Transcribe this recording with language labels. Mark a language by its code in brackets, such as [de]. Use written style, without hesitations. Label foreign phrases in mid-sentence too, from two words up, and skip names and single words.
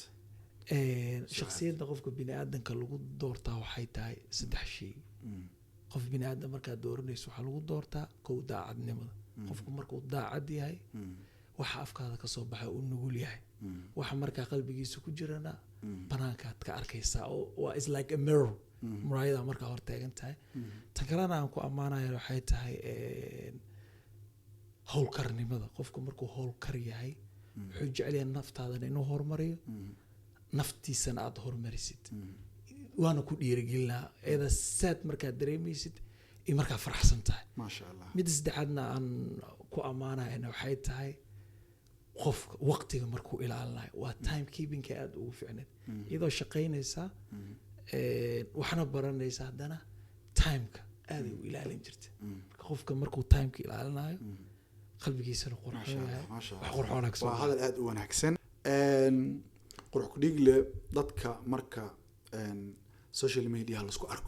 [so] shakhsiyadda qofka bini aadanka lagu doortaa waxay tahay saddex shay qof bini aadan marka dooranayso waxa lagu doortaa kow daacadnimada qofku markuu daacad yahay waxa afkaada ka soo baxay uu nugul yahay waxa marka qalbigiisa ku jirana banaankaad ka arkaysaa oo [en] is like a mirror [so] muraayada marka hor taagan tahay tan kalena aan ku ammaanayo waxay tahay howlkarnimada qofku markuu howlkar yahay wuxuu jecel yahay naftaada inuu horumariyo naftiisana aad horumarisid waana ku dhiirigelinaa eeda saad markaa dareemaysid in markaa faraxsan tahay [ar] ما شاء الله [so] mid saddexaadna aan ku ammaanayna waxay tahay qof waqtiga markuu ilaalinayo waa [en] time keeping [so] ka aad ugu fiicneed iyadoo shaqeynaysa waxna baranaysa haddana timeka aad u ilaalin jirtay qofka markuu timeka ilaalinayo qalbigiisana qurxoon waa hadal aad u wanaagsan qurux ku dhigle dadka marka [en] social media [so] la isku arko